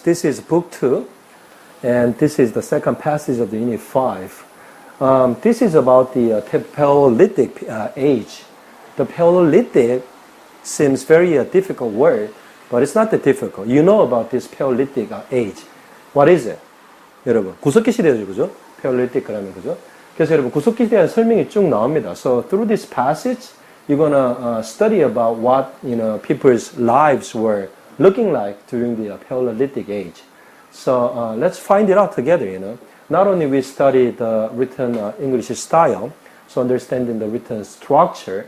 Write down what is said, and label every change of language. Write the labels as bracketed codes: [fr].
[en] This is book 2 and this is the second passage of the unit 5. This is about the Paleolithic age. The Paleolithic seems very difficult word, but it's not that difficult. You know about this Paleolithic age. What is it? [ko] 여러분, 구석기 시대죠, 그죠? Paleolithic 그러면, 그죠? 그래서 여러분, 구석기 시대에 설명이 쭉 나옵니다. [en] So through this passage, you're gonna study about what people's lives were looking like during the Paleolithic age. So let's find it out together. Not only we study the written English style, so understanding the written structure.